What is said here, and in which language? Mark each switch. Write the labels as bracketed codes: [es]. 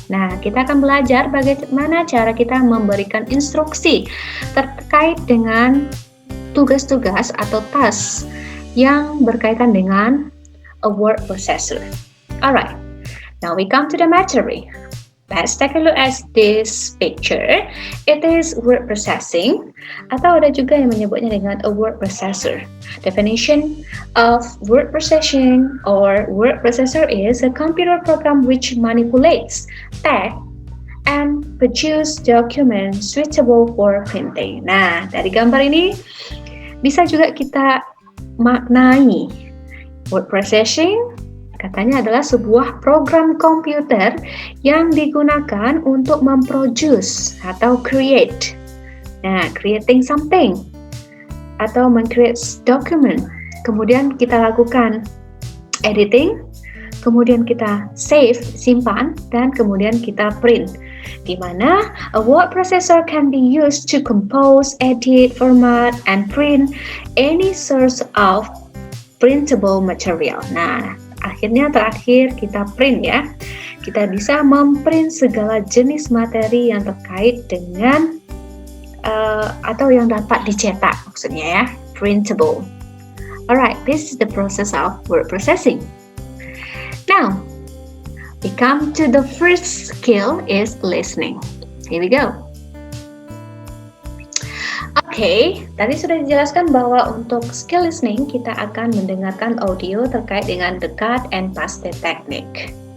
[id] Nah, kita akan belajar bagaimana cara kita memberikan instruksi terkait dengan tugas-tugas atau task yang berkaitan dengan [en] a word processor. Alright, now we come to the material. Let's take a look at this picture. It is word processing, [id] atau ada juga yang menyebutnya dengan [en] a word processor. Definition of word processing or word processor is a computer program which manipulates text and produce documents suitable for printing. [id] Nah, dari gambar ini bisa juga kita maknai word processing. Katanya adalah sebuah program komputer yang digunakan untuk memproduce atau create. [en] Nah, creating something [id] atau men-create [en] document. [id] Kemudian kita lakukan editing, kemudian kita save, simpan, dan kemudian kita print. Di mana [en] a word processor can be used to compose, edit, format, and print any source of printable material. [id] Nah, akhirnya terakhir kita print ya. Kita bisa memprint segala jenis materi yang terkait dengan atau yang dapat dicetak maksudnya ya, printable. [en] Alright, this is the process of word processing. Now, we come to the first skill is listening. Here we go. [id] Oke, tadi sudah dijelaskan bahwa untuk skill listening kita akan mendengarkan audio terkait dengan [en] the cut and paste technique.